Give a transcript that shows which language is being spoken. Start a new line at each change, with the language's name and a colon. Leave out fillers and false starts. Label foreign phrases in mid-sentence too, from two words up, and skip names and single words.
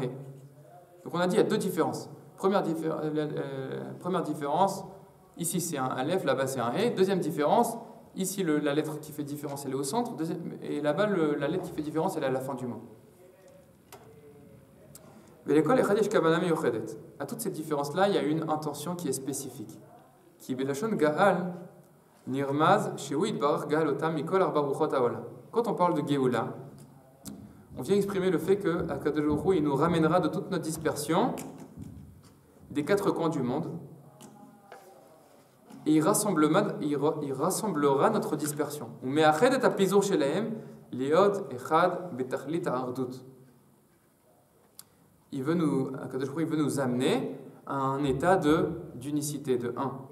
French: Donc on a dit il y a deux différences. Première différence, ici c'est un Aleph, là-bas c'est un He. Deuxième différence, ici la lettre qui fait différence, elle est au centre, et là-bas la lettre qui fait différence, elle est à la fin du mot. À toutes ces différences-là, il y a une intention qui est spécifique.
Hebrew: כי בלשון גאל, נרמז, שהוא ברך גאל אותם מכל ארבע רוחות העולם.
French: Quand on parle de Géoula, on vient exprimer le fait que
Hebrew: הקדוש ברוך הוא,
French: il nous ramènera de toute notre dispersion des quatre coins du monde et il rassemblera notre dispersion.
Hebrew: הקדוש ברוך הוא,
French: il veut nous amener à un état d'unicité, de un.